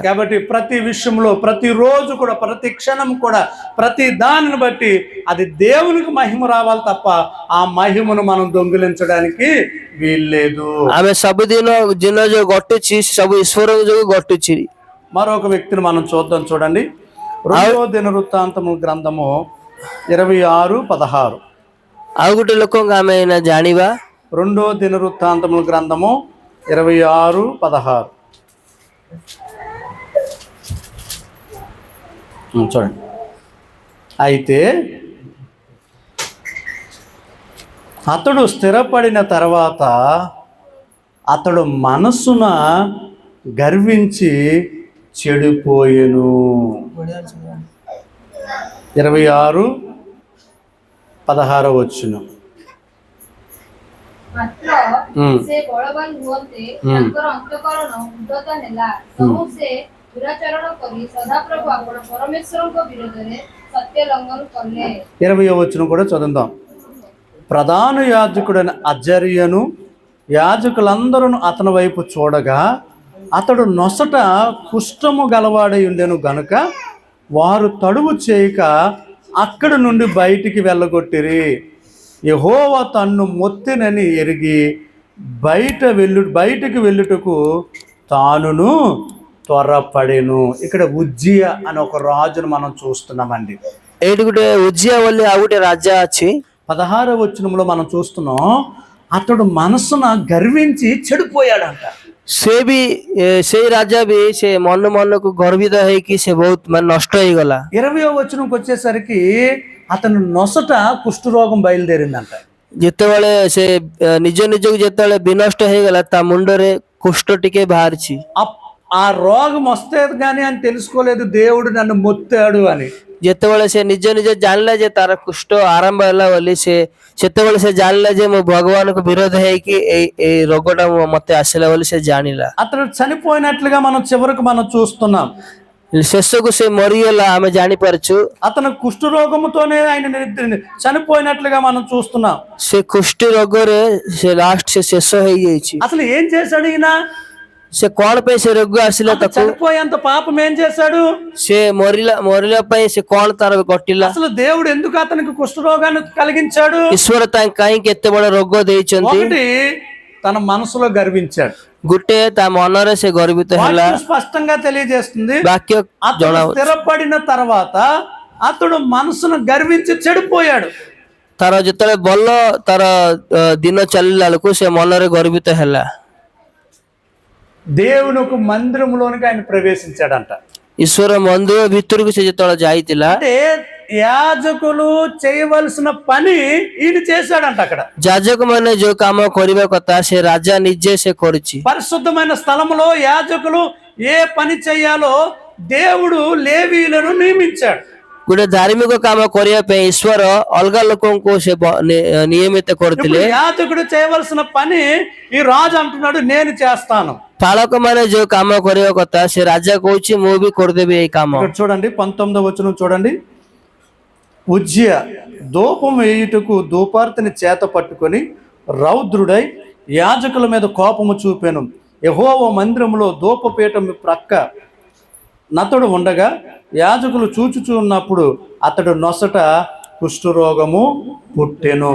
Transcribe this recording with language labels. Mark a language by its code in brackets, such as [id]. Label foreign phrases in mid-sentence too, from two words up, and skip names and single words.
[te] కాబట్టి ప్రతి విషయంలో ప్రతి రోజు కూడా ప్రతి క్షణం కూడా ప్రతి దానిని బట్టి అది దేవునికి మహిమ రావాలి తప్ప ఆ మహిమను మనం దొంగిలించడానికి వీల్లేదు। [or] ଆମେ ସବୁଦିନ ଯୋଉ ଘଟୁଛି ସବୁ ଈଶ୍ୱର ଯୋଗୁଁ ଘଟୁଛି। [te] మరొక వ్యక్తిని మనం చూడండి, 2వ దినవృత్తాంతము గ్రంథము 26:16। [or] ଆଉ ଗୋଟେ ଲୋକଙ୍କୁ ଆମେ ଏଇନା ଜାଣିବା। [te] 2వ దినవృత్తాంతముల గ్రంథము 26:16 చూడండి। అయితే అతడు స్థిరపడిన తర్వాత అతడు మనస్సున గర్వించి చెడిపోయెను। 26:16 వచనం। [or] ମାତ୍ର ସେ ବଳବାନ ହୁଅନ୍ତେ ତାଙ୍କର ଅନ୍ତଃକରଣ ଉଦ୍ଧତ ହେଲା। ତହୁ ସେ ଦୁରାଚରଣ କରି ସଦାପ୍ରଭୁ ଆପଣ ପରମେଶ୍ୱରଙ୍କ ବିରୋଧରେ ସତ୍ୟ ଲଙ୍ଘନ କଲେ। [te] 20వ వచనం కూడా చదువుదాం। ప్రధాన యాజకుడైన అజర్యను యాజకులందరూ అతని వైపు చూడగా అతడు నొసట కుష్ఠము గలవాడై ఉండెను గనుక వారు తడువు చేయక అక్కడి నుండి బయటికి వెళ్ళగొట్టిరి। యెహోవా తన్ను మొత్తినని ఎరిగి బయటికి వెళ్ళుటకు తానును త్వరపడెను। ఇక్కడ ఉజ్జియా అని ఒక రాజును మనం చూస్తున్నామండి। [or] ଏଇଠି ଗୋଟେ ଉଜିଆ ବୋଲି ଆଉ ଗୋଟେ ରାଜା ଅଛି। [te] 16వ వచనంలో మనం చూస్తున్నాం, అతడు మనసున గర్వించి చెడిపోయాడంట। [or] ସେ ବି ସେଇ ରାଜା ବି ସେ ମନକୁ ଗର୍ବିତ ହେଇକି ସେ ବହୁତ ମାନେ ନଷ୍ଟ ହେଇଗଲା। [te] 20వ వచనంకి వచ్చేసరికి అతను నొసట కుష్ఠరోగం బయలుదేరిందంట। [or] ଯେତେବେଳେ ସେ ନିଜକୁ ଯେତେବେଳେ ବିନଷ୍ଟ ହେଇଗଲା ତା ମୁଣ୍ଡରେ କୁଷ୍ଠ ଟିକେ ବାହାରିଛି। [te] ఆ రోగం వస్తే గానీ అని తెలుసుకోలేదు దేవుడు నన్ను మొత్తాడు అని। [or] ଯେତେବେଳେ ସେ ନିଜ ଜାଣିଲା ଯେ ତାର କୁଷ୍ଠ ଆରମ୍ଭ ହେଲା ବୋଲି ସେତେବେଳେ ସେ ଜାଣିଲା ଯେ ମୁଁ ଭଗବାନଙ୍କୁ ବିରୋଧ ହେଇକି ଏଇ ରୋଗଟା ମତେ ଆସିଲା ବୋଲି ସେ ଜାଣିଲା। [te] అతడు చనిపోయినట్లుగా మనం చివరకు మనం చూస్తున్నాం। [or] ଶେଷକୁ ସେ ମରିଗଲା ଆମେ ଜାଣିପାରୁଛୁ। [te] అతను కుష్ఠరోగముతోనే ఆయన చనిపోయినట్లుగా మనం చూస్తున్నాం। [or] ସେ କୁଷ୍ଠ ରୋଗରେ ସେ ଲାଷ୍ଟ ସେ ଶେଷ ହେଇଯାଇଛି। [te] అసలు ఏం చేశాడు ఈయన? [or] ସେ କଣ ପାଇଁ ସେ ରୋଗ ଆସିଲା ତାକୁ? [te] చనిపోయేంత పాపం ఏం చేశాడు? [or] ସେ ମରିଲା ପାଇଁ ସେ କଣ ତାର ଘଟିଲା? [te] అసలు దేవుడు ఎందుకు అతనికి కుష్ఠరోగాన్ని కలిగించాడు? [or] ଈଶ୍ୱର ତାଙ୍କୁ କାହିଁକି ଏତେ ବଡ ରୋଗ ଦେଇଛନ୍ତି? [te] ఒకటి, తన మనసులో గర్వించాడు। [or] ଗୋଟେ ତା ମନରେ ସେ ଗର୍ବିତ ହେଲା। [te] వాక్యం స్పష్టంగా తెలియజేస్తుంది, [or] ବାକ୍ୟ [te] అతడు స్థిరపడిన తర్వాత అతడు మనసును గర్వించి చెడిపోయాడు। [or] ତାର ଯେତେବେଳେ ଭଲ ତାର ଦିନ ଚାଲିଲା ବେଳକୁ ସେ ମନରେ ଗର୍ବିତ ହେଲା। [te] దేవుని ఒక మందిరంలోనికి ఆయన ప్రవేశించాడంట। [or] ଈଶ୍ୱର ମନ୍ଦିର ଭିତରକୁ ସେ ଯେତେବେଳେ ଯାଇଥିଲା [te] అంటే యాజకులు చేయవలసిన పని ఈయన చేశాడంట। అక్కడ [or] ଯାଜକ ମାନେ ଯୋଉ କାମ କରିବା କଥା ସେ ରାଜା ନିଜେ ସେ କରିଛି। [te] పరిశుద్ధమైన స్థలములో యాజకులు ఏ పని చేయాలో దేవుడు లేవీయులను నియమించాడు। [or] ଗୋଟେ ଧାର୍ମିକ କାମ କରିବା ପାଇଁ ଈଶ୍ୱର ଅଲଗା ଲୋକଙ୍କୁ ସେ ନିୟମିତ କରିଥିଲେ। [te] యాజకుడు చేయవలసిన పని ఈ రాజు అంటున్నాడు నేను చేస్తాను। [or] ପାଳକ ମାନେ ଯୋଉ କାମ କରିବା କଥା ସେ ରାଜା କହୁଛି ମୁଁ ବି କରିଦେବି ଏଇ କାମ। [te] ఇక్కడ చూడండి 19వ వచనం చూడండి। ఉజ్జియా ధూపం వేయుటకు ధూపార్తిని చేత పట్టుకొని రౌద్రుడై యాజకుల మీద కోపము చూపెను। యెహోవా మందిరములో ధూపపీఠం ప్రక్క నతడు ఉండగా యాజకులు చూచుచూ ఉన్నప్పుడు అతడు నొసట కుష్ఠరోగము పుట్టెను.